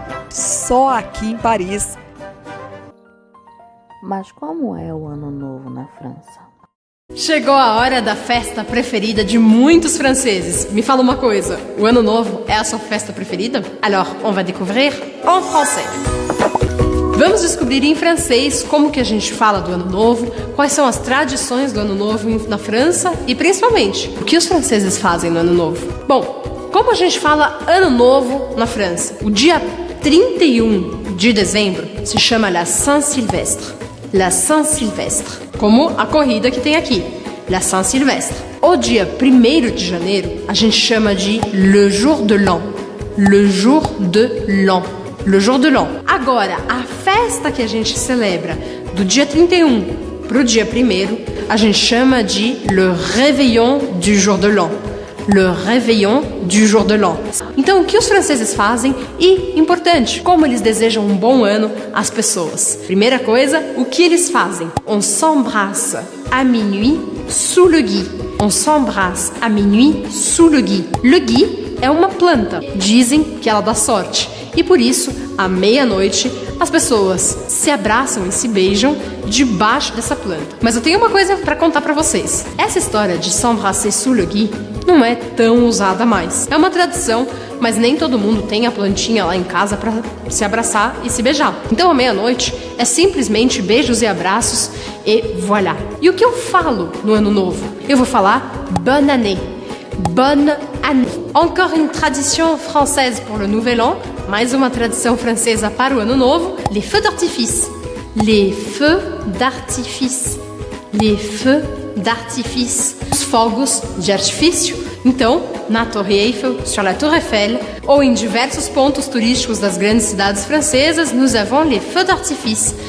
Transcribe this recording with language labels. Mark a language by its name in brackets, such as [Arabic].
[Portuguese] Só aqui em Paris. Mas como é o Ano Novo na França? Chegou a hora da festa preferida de muitos franceses. Me fala uma coisa, o Ano Novo é a sua festa preferida? [French] Alors, on va découvrir en français. [Portuguese] Vamos descobrir em francês como que a gente fala do Ano Novo, quais são as tradições do Ano Novo na França e, principalmente, o que os franceses fazem no Ano Novo. Bom, como a gente fala Ano Novo na França? O dia 31 de dezembro se chama La Saint-Sylvestre. La Saint-Sylvestre, como a corrida que tem aqui, La Saint-Sylvestre. O dia 1º de janeiro a gente chama de Le Jour de l'An. [French] Le Jour de l'An. Le Jour de l'An. [Portuguese] Agora, a festa que a gente celebra do dia 31 para o dia 1º, a gente chama de [French] Le Réveillon du Jour de l'An. Le Réveillon du Jour de l'An. [Portuguese] Então, o que os franceses fazem e, importante, como eles desejam um bom ano às pessoas. Primeira coisa, o que eles fazem? [French] On s'embrasse à minuit sous le gui. On s'embrasse à minuit sous le gui. [Portuguese] Le gui é uma planta. Dizem que ela dá sorte. E por isso, à meia-noite, as pessoas se abraçam e se beijam debaixo dessa planta. Mas eu tenho uma coisa para contar para vocês. Essa história de [French] s'embrasser sous le gui [Portuguese] não é tão usada mais. É uma tradição, mas nem todo mundo tem a plantinha lá em casa para se abraçar e se beijar. Então, à meia-noite, é simplesmente beijos e abraços e voilà. E o que eu falo no Ano Novo? Eu vou falar [French] bonne année. [Portuguese] Bonne année. [French] Encore une tradition française pour le Nouvel An. [Portuguese] Mais uma tradição francesa para o Ano Novo. [French] Les feux d'artifice. Les feux d'artifice. Les feux d'artifice. [Portuguese] Os fogos de artifício. Então, na Torre Eiffel, [French] sur la Tour Eiffel, [Portuguese] ou em diversos pontos turísticos das grandes cidades francesas, [French] nous avons les feux d'artifice.